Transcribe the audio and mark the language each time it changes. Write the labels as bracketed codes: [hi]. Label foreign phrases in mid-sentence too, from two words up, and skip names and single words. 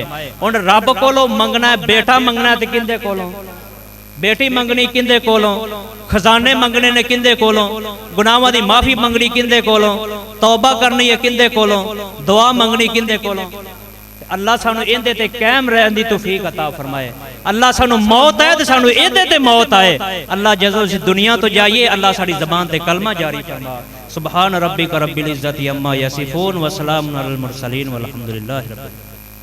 [pa] ہن رب کولوں منگنا ہے، بیٹا منگنا ہے تے کیندے کولوں، بیٹی منگنی کیندے کولوں، خزانے منگنے نے کیندے کولوں، گناہاں دی معافی منگنی کیندے کولوں، توبہ کرنی ہے کیندے کولوں، دعا منگنی کیندے کولوں. اللہ سانوں ایہدے تے قائم رہن دی توفیق عطا فرمائے. اللہ سانوں موت ہے تے سانوں ایہدے تے موت آئے۔ اللہ جدوں اس دنیا توں جائیے، اللہ ساڈی زبان تے کلمہ جاری فرما. [ar] سبحان ربك رب العزة عما يصفون وسلام على المرسلين والحمد لله رب العالمين.